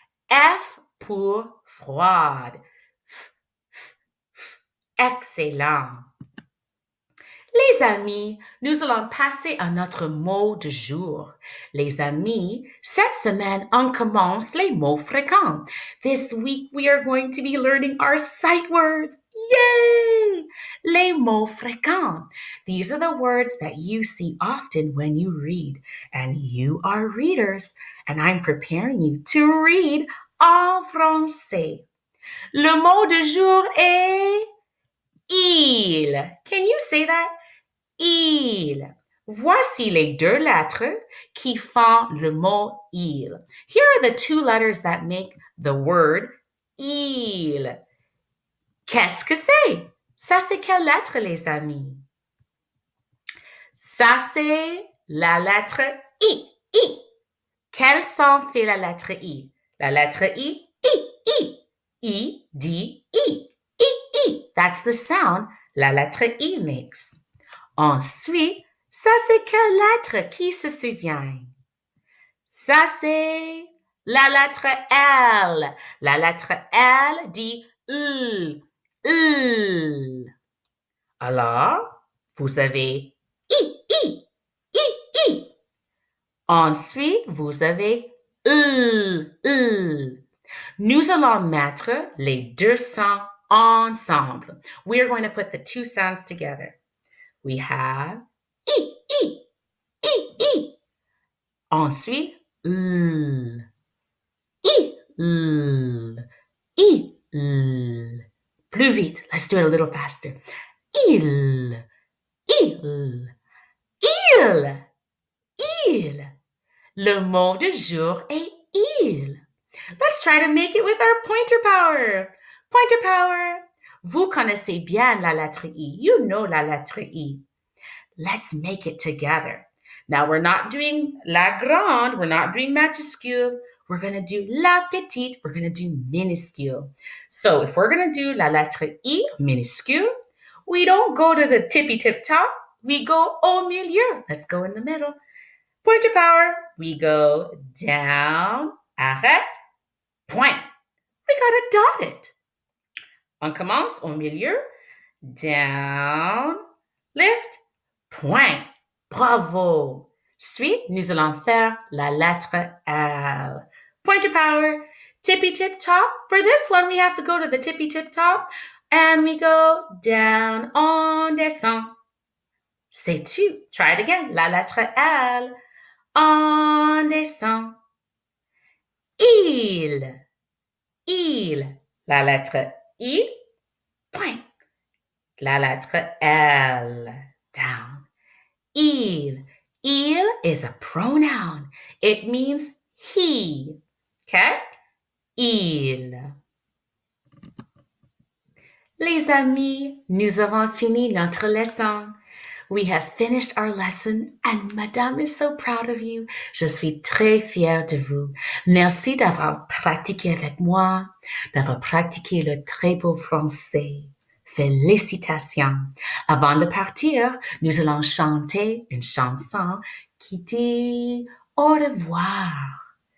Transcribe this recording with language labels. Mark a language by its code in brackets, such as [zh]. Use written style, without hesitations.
[fr] F pour froide. Excellent. Les amis, nous allons passer à notre mot du jour. Les amis, cette semaine, on commence les mots fréquents. [en] This week, we are going to be learning our sight words. Yay! [fr] Les mots fréquents. [en] These are the words that you see often when you read. And you are readers. And I'm preparing you to read [fr] en français. Le mot du jour est il. [en] Can you say that? [fr] Il. Voici les deux lettres qui font le mot il. [en] Here are the two letters that make the word il. [fr] Qu'est-ce que c'est? Ça, c'est quelle lettre, les amis? Ça, c'est la lettre I. I. Quel son fait la lettre I? La lettre I. I. I. I dit I. I. I. [en] That's the sound la lettre I makes. [fr] Ensuite, ça c'est quelle lettre qui se souvient? Ça c'est la lettre L. La lettre L dit L. L. Alors, vous avez I, I, I, I. Ensuite, vous avez L, L. Nous allons mettre les deux sons ensemble. [en] We are going to put the two sounds together. We have I, I, I, I. [fr] Ensuite, L. I, L. I, L. Plus vite. [en] Let's do it a little faster. Il. Il. [fr] Il. Il. Le mot du jour est il. [en] Let's try to make it with our pointer power. Pointer power. [fr] Vous connaissez bien la lettre I. [en] You know la lettre I. Let's make it together. Now we're not doing [fr] la grande, [en] we're not doing majuscule. We're going to do [fr] la petite, [en] we're going to do minuscule. So if we're going to do la lettre I minuscule, we don't go to the tippy tip top, we go [fr] au milieu. [en] Let's go in the middle. Pointer power, we go down, [fr] arrête, point. [en] We got to dot it. [fr] On commence au milieu, [en] down, lift, point. Bravo. [fr] Suite, nous allons faire la lettre L. [en] Pointer power, tippy tip top. For this one, we have to go to the tippy tip top and we go down, on descend. [fr] C'est tout. [en] Try it again. [fr] La lettre L. On descend. Il. La lettre I. Point. La lettre L. Down. Il. [en] Il is a pronoun. It means he. Okay? Il. [fr] Les amis, nous avons fini notre leçon. [en] We have finished our lesson and Madame is so proud of you. [fr] Je suis très fière de vous. Merci d'avoir pratiqué avec moi, d'avoir pratiqué le très beau français. Félicitations. Avant de partir, nous allons chanter une chanson qui dit au revoir.